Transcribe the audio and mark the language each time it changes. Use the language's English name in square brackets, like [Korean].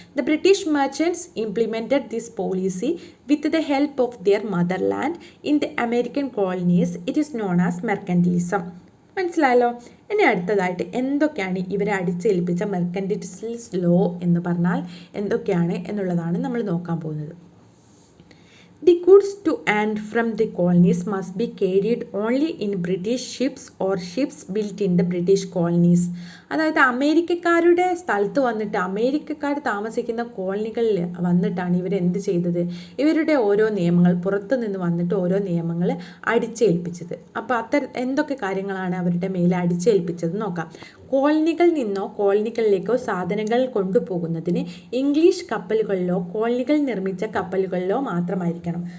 [English] The British merchants implemented this policy with the help of their motherland in the American colonies. It is known as mercantilism. [Malayalam] മനസ്സിലായല്ലോ. ഇനി അടുത്തതായിട്ട് എന്തൊക്കെയാണ് ഇവരെ അടിച്ചേൽപ്പിച്ച മെർക്കന്റിലിസ്റ്റ് law എന്ന് പറഞ്ഞാൽ എന്തൊക്കെയാണ് എന്നുള്ളതാണ് നമ്മൾ നോക്കാൻ പോകുന്നത്. [English] The goods to and from the colonies must be carried only in British ships or ships built in the British colonies. [Malayalam] അതായത് അമേരിക്കക്കാരുടെ സ്ഥലത്ത് വന്നിട്ട്, അമേരിക്കക്കാർ താമസിക്കുന്ന കോളനികളിൽ വന്നിട്ടാണ് ഇവരെന്ത് ചെയ്തത്, ഇവരുടെ ഓരോ നിയമങ്ങൾ, പുറത്തു നിന്ന് വന്നിട്ട് ഓരോ നിയമങ്ങൾ അടിച്ചേൽപ്പിച്ചത്. അപ്പോൾ എന്തൊക്കെ കാര്യങ്ങളാണ് അവരുടെ മേലെ അടിച്ചേൽപ്പിച്ചത് നോക്കാം. കോളനികളിൽ നിന്നോ കോളനികളിലേക്കോ സാധനങ്ങൾ കൊണ്ടുപോകുന്നതിന് ഇംഗ്ലീഷ് കപ്പലുകളിലോ കോളനികൾ നിർമ്മിച്ച കപ്പലുകളിലോ മാത്രമായിരിക്കണം.